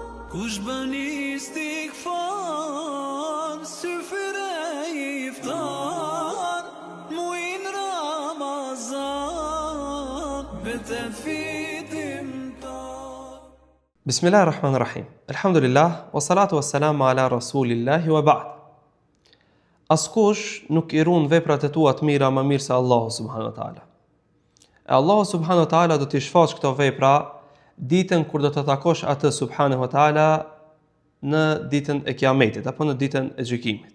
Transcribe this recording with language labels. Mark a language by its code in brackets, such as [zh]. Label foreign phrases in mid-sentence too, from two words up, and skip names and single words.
[sq] Kush bën istighfar, syfyre iftar, muin Ramazan, betet fitim tar. [ar] بسم الله الرحمن الرحيم. الحمد لله، والصلاة والسلام على رسول الله وبعد. [sq] Askush nuk i ruan veprat e tua të mira më mirë se Allahu [ar] سبحانه وتعالى. [sq] E Allahu [ar] سبحانه وتعالى [sq] do t'i shfaq këto vepra ditën kur do të takosh atë [ar] سبحانه وتعالى [sq] në ditën e Kiametit apo në ditën e gjykimit.